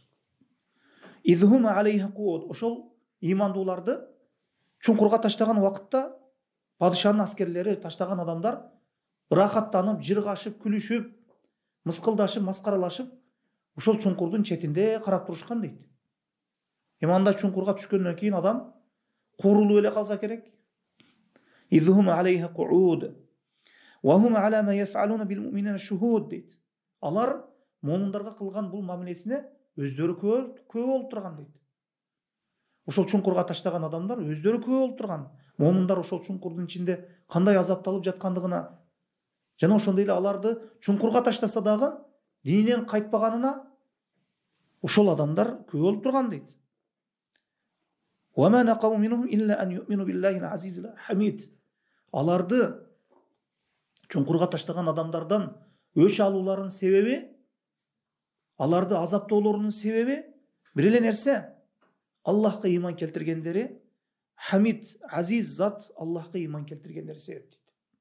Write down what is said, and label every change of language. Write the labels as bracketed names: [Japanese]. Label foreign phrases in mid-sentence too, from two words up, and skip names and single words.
[Arabic] إذ هم عليها قعود, [Kyrgyz] ошол имандууларды чуңкурга таштаган убакытта падышанын аскерлери, таштаган адамдар ырахаттанып, жыргашып, күлүшүп, мыскылдашып, маскаралашып ошол чуңкурдун четинде карап турушкан дейт. Эми андай чуңкурга түшкөндөн кийин адам куурулуп эле калса керек. [Arabic] إذ هم عليها قعود وهم على ما يفعلون بالمؤمنين شهود дейт. [Kyrgyz] Алар момундарга кылган бул мамилесине өздөрү күбө болуп турган дейт. Ошол чуңкурга таштаган адамдар өздөрү күбө болуп турган. Момундар ошол чуңкурдун ичинде кандай азапталып жаткандыгына жана ошондой эле аларды чуңкурга таштаса дагы дининен кайтпаганына ошол адамдар күбө болуп турган дейт. [Arabic] وما نقموا منهم إلا أن يؤمنوا بالله العزيز الحميد. [Kyrgyz] Аларды чуңкурга таштаган адамдардан өч алууларынын себеби, аларды азаптоолорунун себеби бир эле нерсе: Аллахка ыйман келтиргендери, Хамид, азиз зат Аллахка ыйман келтиргендери себеп дейт.